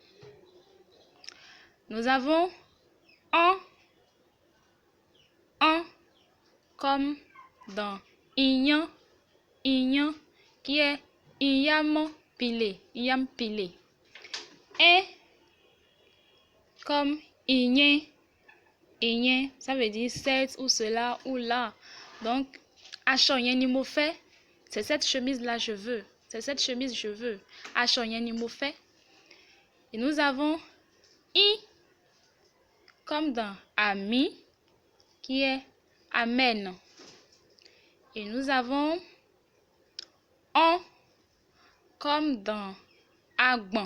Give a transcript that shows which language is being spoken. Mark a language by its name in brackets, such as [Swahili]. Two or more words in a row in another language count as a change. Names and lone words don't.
[French] Nous avons un comme dans Iyan, Iyan qui est Iyam pilé, Iyam pilé. Et comme Iyen, Iyen, ça veut dire cette ou cela ou là. Donc, [Yoruba] aṣọ yẹn ni mo fẹ́, [French] c'est cette chemise-là je veux, c'est cette chemise je veux. [Yoruba] Aṣọ yẹn ni mo fẹ́. [French] Et nous avons I comme dans Ami, qui est Amen. Et nous avons On comme dans Agbon.